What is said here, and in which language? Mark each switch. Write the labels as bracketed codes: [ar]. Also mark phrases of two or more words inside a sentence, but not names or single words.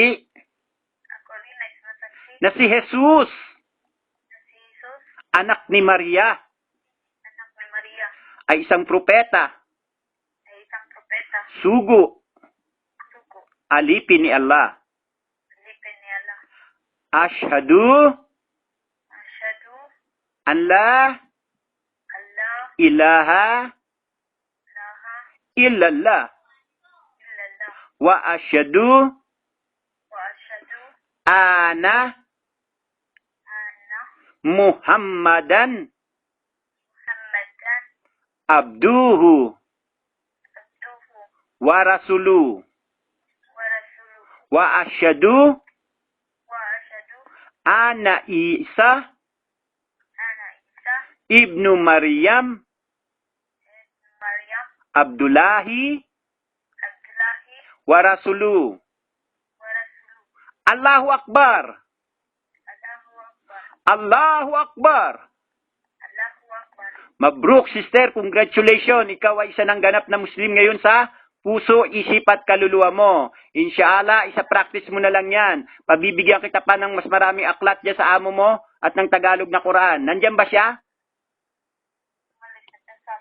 [tl] Ako rin ay sumasaksi na si Jesus, na si Jesus, anak ni Maria, anak ni Maria, ay isang propeta. ay isang propeta. Sugo, Sugo, alipin ni Allah. alipin ni Allah. [ar] Ashhadu Asyhadu أن لا Allah ilaha ilaha illallah illallah وأشهد وأشهد ana anna Muhammadan Muhammadan abduhu abduhu ورسوله ورسوله وأشهد وأشهد أن عيسى أن عيسى ابن مريم ابن مريم Abdullahi Abdullahi ورسوله. ورسوله. الله أكبر. الله أكبر. الله أكبر. الله أكبر. Mabruk, [en] sister. Congratulations. [tl] Ikaw ay isa ng ganap na Muslim ngayon sa puso, isip at kaluluwa mo. Inshallah, isa-practice mo na lang yan. Pabibigyan kita pa ng mas maraming aklat dyan sa amo mo at ng Tagalog na Quran. Nandyan ba siya? Umalis na dasal.